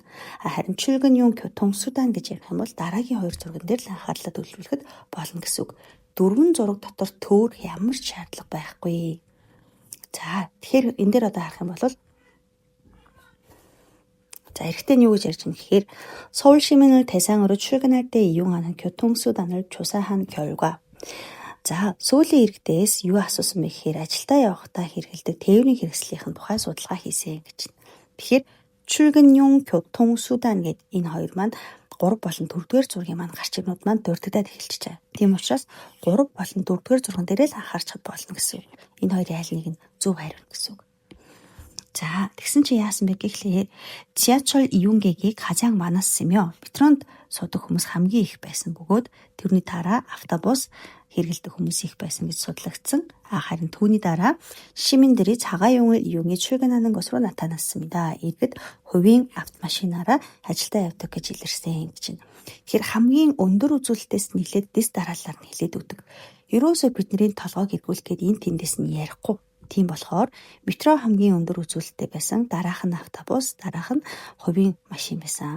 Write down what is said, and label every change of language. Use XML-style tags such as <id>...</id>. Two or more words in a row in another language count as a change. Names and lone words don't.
<mn>Харин</mn> <ko>출근용 교통수단</ko> <mn>гэж ярих юм бол дараагийн хоёр зурган дээр л анхаарлаа төвлөрүүлэхэд болно гэсэн үг. Дөрвөн зураг дотор төөр ямар ч шаардлага байхгүй. За тэгэхээр энэ дээр одоо харах юм бол эрэгтэй нь юу гэж ярьж байна гэхээр</mn> <ko>서울 시민을 대상으로 출근할 때 이용하는 교통수단을 조사한 결과</ko> <mn>за сүүлийн иргэдээс юу асуусан бэ гэхээр ажилдаа явахдаа хэрэгэлдэг тээврийн хэрэгслийнхэн тухай судалгаа хийсэн гэж байна. Тэгэхээр</mn> <ko>출근용 교통수단</ko> <mn>гэд энэ хоёр маань 3 болон 4-р зургийн маань гарч ирнүүд маань дурддаад эхэлчихэж байгаа. Тийм учраас 3 болон 4-р зурган дээрээ л анхаарчод болно гэсэн үг. Энэ хоёрын аль нэг нь зөв хариу гэсэн үг. 자, тэгсэн чи яасан бэ гэхлээр</mn> <ko>지하철 이용객이 가장 많았으며</ko> <mn>метронд суудаг хүмүүс хамгийн их байсан бөгөөд тэрний дараа автобус хэрэглэдэг хүмүүс их байсан гэж судлагдсан. харин түүний дараа</mn> <ko>시민들이 자가용을 이용해 출근하는 것으로 나타났습니다.</ko> <mn>이것 хувийн автомашинаараа ажилдаа явдаг гэж илэрсэн гэж байна. Тэгэхээр хамгийн өндөр үзүүлэлтээс нэлээд дэс дараалал нь хэлээд өгдөг. Ерөөсөө бидний толгойг эргүүлэхэд энэ тэндээс нь ярихгүй. Тийм болохоор метро хамгийн өндөр үзүүлэлттэй байсан. Дараах нь автобус, дараах нь хувийн машин байсан.</mn>